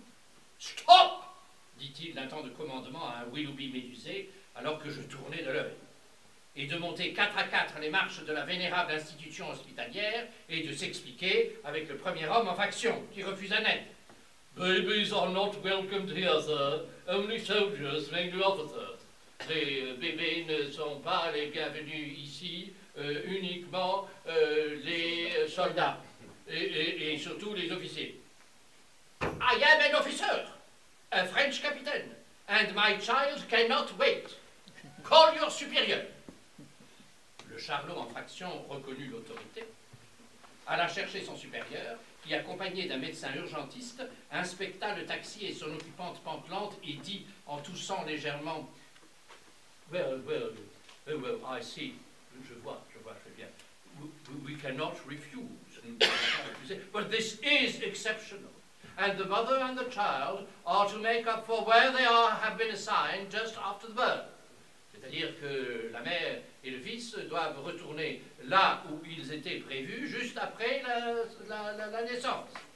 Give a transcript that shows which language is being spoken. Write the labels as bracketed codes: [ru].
[fr] « Stop !» dit-il d'un ton de commandement à un Willoughby médusé, alors que je tournais de l'œil, et de monter 4 à 4 les marches de la vénérable institution hospitalière et de s'expliquer avec le premier homme en faction, qui refusa net. [en] « Babies are not welcomed here, sir. Only soldiers make the officers. [fr] Les bébés ne sont pas les bienvenus ici, uniquement les soldats, et surtout les officiers. [en] I am an officer, a French captain, and my child cannot wait. Call your supérieur. [fr] » Le charlot en faction reconnut l'autorité, alla chercher son supérieur, qui, accompagné d'un médecin urgentiste, inspecta le taxi et son occupante pantelante et dit, en toussant légèrement, « [en] Well, I see. [fr] Je vois très bien. [en] We cannot refuse. But this is exceptional. And the mother and the child are to make up for where they have been assigned just after the birth. » [fr] C'est-à-dire que la mère et le fils doivent retourner là où ils étaient prévus juste après la naissance.